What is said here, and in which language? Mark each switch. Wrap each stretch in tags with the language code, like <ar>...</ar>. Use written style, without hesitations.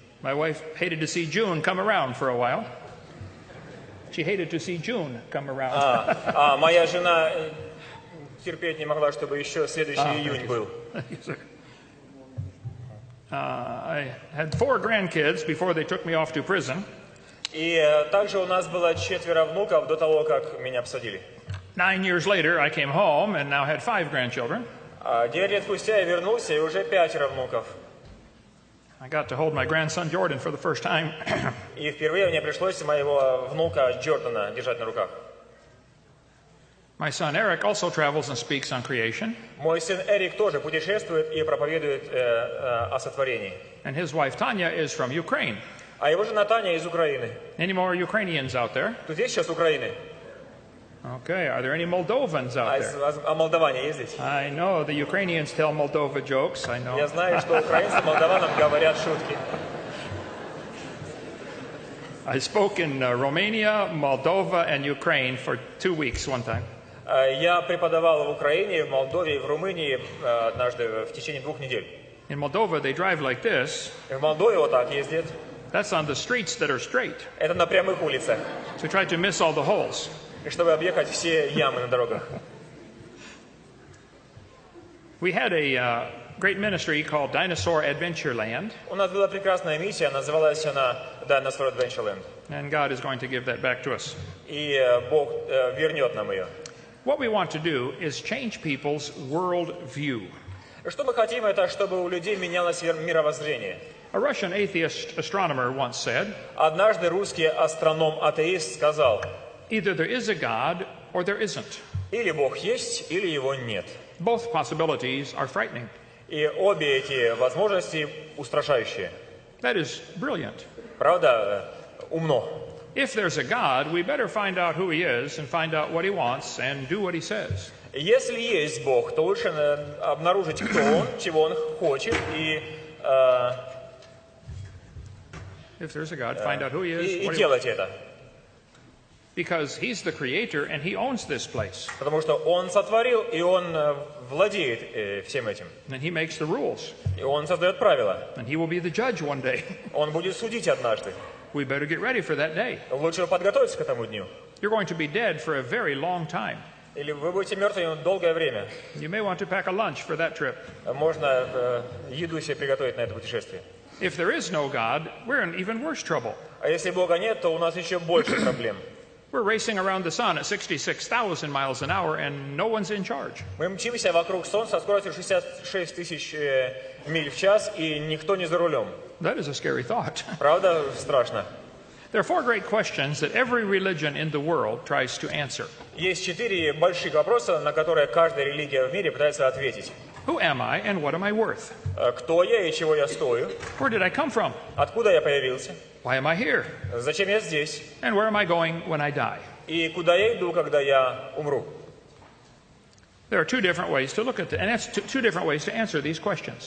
<en>My wife hated to see June come around for a while. She hated to see June come around.</en> <ru>Моя жена терпеть не могла, чтобы еще следующий июнь был.</ru> <en>I had 4 grandkids before they took me off to prison.</en> <ru>И также у нас было 4 внуков до того, как меня посадили.</ru> <en>9 years later, I came home and now had 5 grandchildren.</en> <ru>9 лет спустя я вернулся, и уже 5 внуков.</ru> <en>I got to hold my grandson Jordan for the first time.</en> <ru>И впервые мне пришлось моего внука Джордана держать на руках.</ru> <en>My son Eric also travels and speaks on creation.</en> <ru>Мой сын Эрик тоже путешествует и проповедует о сотворении.</ru> <en>And his wife Tanya is from Ukraine.</en> <ru>А его жена Таня из Украины.</ru> <en>Any more Ukrainians out there?</en> <ru>Тут есть сейчас Украины?</ru> <en>Okay, are there any Moldovans out there?</en> <ru>А молдаване есть здесь?</ru> <en>I know the Ukrainians tell Moldova jokes, I know.</en> <ru>Я знаю, что украинцы молдаванам говорят шутки.</ru> <en>I spoke in Romania, Moldova, and Ukraine for 2 weeks one time.</en> <ru>Я преподавал в Украине, в Молдове и в Румынии однажды в течение 2 недель.</ru> <en>In Moldova, they drive like this.</en> <ru>В Молдове вот так ездят.</ru> <en>That's on the streets that are straight.</en> <ru>Это на прямых улицах.</ru> <en>So we try to miss all the holes.</en> <ru>И чтобы объехать все ямы на дорогах.</ru> <en>We had a great ministry called Dinosaur Adventureland,</en> <ru>У нас была прекрасная миссия, называлась она Dinosaur Adventureland.</ru> <en>and God is going to give that back to us.</en> <ru>И Бог вернет нам ее.</ru> <en>What we want to do is change people's world view.</en> <ru>Что мы хотим, это чтобы у людей менялось мировоззрение.</ru> <en>A Russian atheist astronomer once said,</en> <ru>Однажды русский астроном-атеист сказал,</ru> <en>either there is a God or there isn't.</en> <ru>или Бог есть, или его нет.</ru> <en>Both possibilities are frightening.</en> <ru>И обе эти возможности устрашающие.</ru> <en>That is brilliant.</en> <ru>Правда, умно.</ru> <en>If there's a God, we better find out who he is and find out what he wants and do what he says.</en> <ru>Если есть Бог, то лучше обнаружить, кто Он, чего Он хочет, и</ru> <en>If there's a God, find out who he is, what he wants.</en> <ru>делать это.</ru> <en>Because he's the creator and he owns this place.</en> <ru>Потому что Он сотворил, и Он владеет всем этим.</ru> <en>And he makes the rules.</en> <ru>И Он создает правила.</ru> <en>And he will be the judge one day.</en> <ru>Он будет судить однажды.</ru> <en>We better get ready for that day.</en> <ru>Лучше подготовиться к этому дню.</ru> <en>You're going to be dead for a very long time.</en> <ru>Или вы будете мертвыми долгое время.</ru> <en>You may want to pack a lunch for that trip.</en> <ru>Можно еду себе приготовить на это путешествие.</ru> <en>If there is no God, we're in even worse trouble.</en> <ru>А если Бога нет, то у нас еще больше проблем.</ru> <en>We're racing around the sun at 66,000 miles an hour and no one's in charge.</en> <ru>Мы мчимся вокруг Солнца со скоростью 66 тысяч миль в час, и никто не за рулем.</ru> <en>That is a scary thought.</en> <ru>Правда, страшно.</ru> <en>There are 4 great questions that every religion in the world tries to answer.</en> <ru>Есть 4 больших вопроса, на которые каждая религия в мире пытается ответить.</ru> <en>Who am I and what am I worth?</en> <ru>Кто я и чего я стою?</ru> <en>Where did I come from?</en> <ru>Откуда я появился?</ru> <en>Why am I here?</en> <ru>Зачем я здесь?</ru> <en>And where am I going when I die?</en> <ru>И куда я иду, когда я умру?</ru> <en>There are 2 different ways to look at it, and that's 2 different ways to answer these questions.</en>